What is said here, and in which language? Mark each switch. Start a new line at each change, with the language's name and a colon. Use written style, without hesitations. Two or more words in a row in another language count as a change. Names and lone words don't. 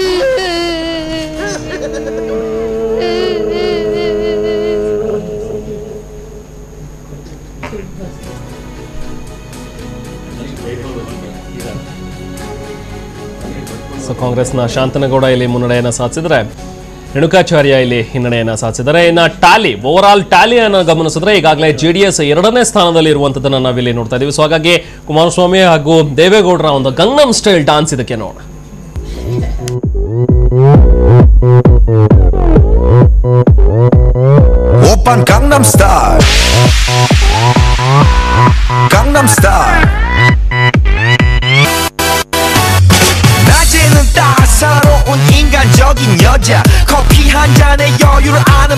Kannada: ಸೊ ಕಾಂಗ್ರೆಸ್ನ ಶಾಂತನಗೌಡ ಇಲ್ಲಿ ಮುನ್ನಡೆಯನ್ನು ಸಾಧಿಸಿದರೆ ರೇಣುಕಾಚಾರ್ಯ ಇಲ್ಲಿ ಹಿನ್ನಡೆಯನ್ನು ಸಾಧಿಸಿದ್ದಾರೆ. ಇನ್ನು ಟ್ಯಾಲಿ,
English: over all
Kannada: ಟ್ಯಾಲಿಯನ್ನು ಗಮನಿಸಿದ್ರೆ ಈಗಾಗಲೇ JDS 2ನೇ ಸ್ಥಾನದಲ್ಲಿ ಇರುವಂಥದ್ದನ್ನು ನಾವಿಲ್ಲಿ ನೋಡ್ತಾ ಇದ್ದೀವಿ. ಸೊ ಹಾಗಾಗಿ ಕುಮಾರಸ್ವಾಮಿ ಹಾಗೂ ದೇವೇಗೌಡರ ಒಂದು ಗಂಗನಂ
English: style dance
Kannada: ಇದಕ್ಕೆ ನೋಡ.
Korean: 오빤 강남스타일 강남스타일 낮에는 따사로운 인간적인 여자 커피 한 잔에 여유를 아는